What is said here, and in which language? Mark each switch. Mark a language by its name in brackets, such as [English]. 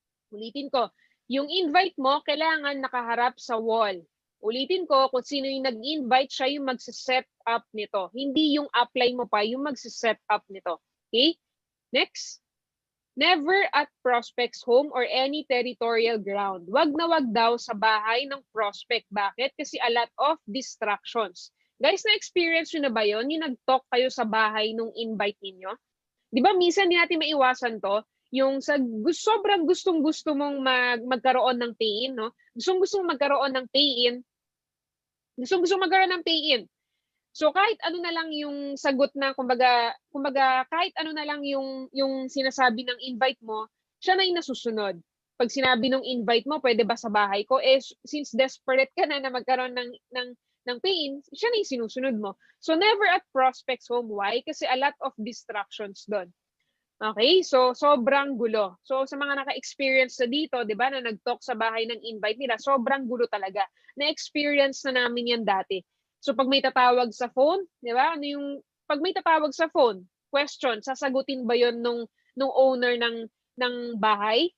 [Filipino] Ulitin ko, yung invite mo kailangan nakaharap sa wall. Ulitin ko, kung sino yung nag-invite, siya yung magse-set up nito. Hindi yung upline mo pa yung magse-set up nito. Okay? Next. [English] Never at prospect's home or any territorial ground. [Filipino] Wag na wag daw sa bahay ng prospect. Bakit? [English] Kasi a lot of distractions. [Filipino] Guys, na-experience nyo na ba yun? Yung nag-talk kayo sa bahay nung invite ninyo? Di ba minsan di natin maiwasan to? Yung sobrang gustong-gusto mong magkaroon ng pay-in, no? Gustong-gusto mong magkaroon ng pay-in. Gustong-gusto magkaroon ng pay-in. So kahit ano na lang yung sagot na kumbaga kahit ano na lang yung sinasabi ng invite mo, siya na yung nasusunod. Pag sinabi ng invite mo, pwede ba sa bahay ko? Since desperate ka na magkaroon ng pain, siya na yung sinusunod mo. [English] So never at prospect's home. Why? Kasi a lot of distractions doon. [Filipino] Okay? So sobrang gulo. So sa mga naka-experience na dito, 'di ba, na nag-talk sa bahay ng invite nila, sobrang gulo talaga. Na-experience na namin 'yan dati. So pag may tatawag sa phone, 'di ba? Ano yung pag may tatawag sa phone, question, sasagutin ba 'yon nung owner ng bahay?